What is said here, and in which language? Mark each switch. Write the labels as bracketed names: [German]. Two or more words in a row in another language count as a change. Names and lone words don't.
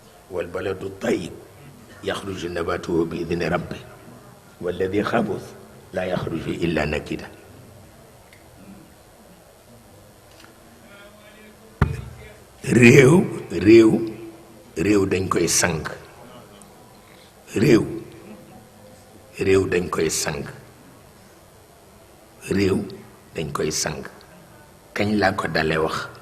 [Arabic] والبلد الطيب يخرج نباته بإذن ربه والذي خبث لا يخرج إلا نكدا. [Wolof] réew dañ koy sang réew dañ koy sang réew dañ koy sang kañ laa ko dale wax